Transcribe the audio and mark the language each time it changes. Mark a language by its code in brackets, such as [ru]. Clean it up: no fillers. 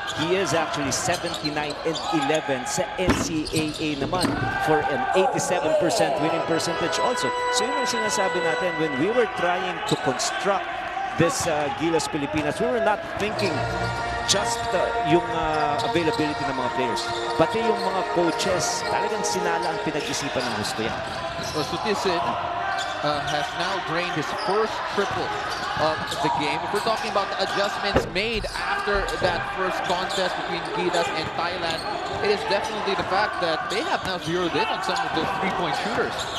[en] He is actually 79-11 [tl] sa NCAA naman [en] for an 87% winning percentage also. So [tl] yun ang sinasabi natin [en] when we were trying to construct this Gilas Pilipinas, we were not thinking just yung availability ng mga players. [tl] Pati yung mga coaches, talagang sinala ang pinag-isipan ng gusto yan. [en] Well, Sutisin has now drained his first triple of the game. If we're talking about the adjustments made after that first contest between Gilas and Thailand, it is definitely the fact that they have now zeroed in on some of those three-point shooters.